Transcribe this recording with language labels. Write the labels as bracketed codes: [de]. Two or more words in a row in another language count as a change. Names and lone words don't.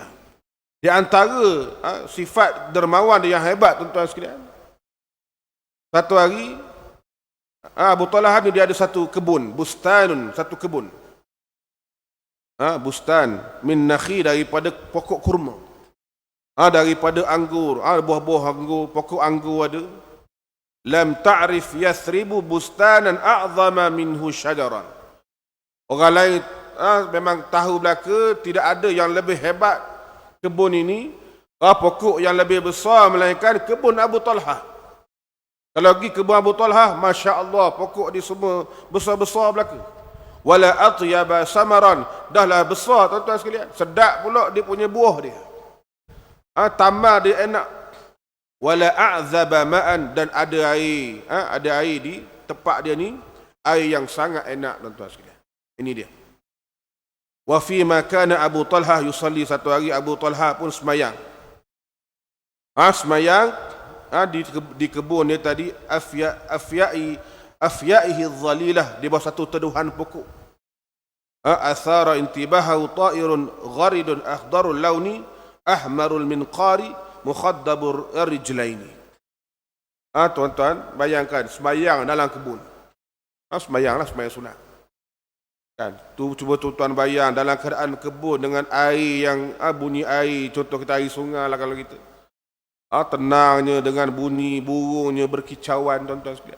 [ms] Di antara sifat dermawan dia yang hebat, tuan-tuan sekalian, satu hari Abu Talhah ni dia ada satu kebun, bustanun, satu kebun. [ar] بستان من نخيل, [ms] daripada pokok kurma, daripada anggur, buah-buah anggur, pokok anggur ada. [ar] لم تعرف يثرب بستانا أعظم منه شجرا. [ms] Orang lain memang tahu belaka tidak ada yang lebih hebat kebun ini, pokok yang lebih besar melainkan kebun Abu Talhah. Kalau pergi kebun Abu Talhah, masya-Allah, pokok dia semua besar-besar belaka. [ar] ولا أطيب ثمرا, [ms] dahlah besar, tuan-tuan sekalian, sedap pula dia punya buah dia. Tambah dia enak. [ar] ولا أعذب ماء, [ms] dan ada air di tempat dia ni, air yang sangat enak, tuan-tuan sekalian. Ini dia. [ar] وفيما كان أبو طلحة يصلي, [ms] satu hari Abu Talhah pun semayang. Semayang di kebun dia tadi, [ar] أفيائه ظليلة, [ms] di bawah satu teduhan pokok. [ar] أثار انتباهه طائر غريد أخضر اللون أحمر المنقار مخضب الرجلين. [ms] Tuan-tuan, bayangkan semayang dalam kebun. Semayang sunat. Kan? Tu cuba tuan-tuan bayang dalam keadaan kebun dengan air yang bunyi air, contoh kita air sungai lah kalau kita. Tenangnya dengan bunyi burungnya berkicauan, tuan-tuan sekalian.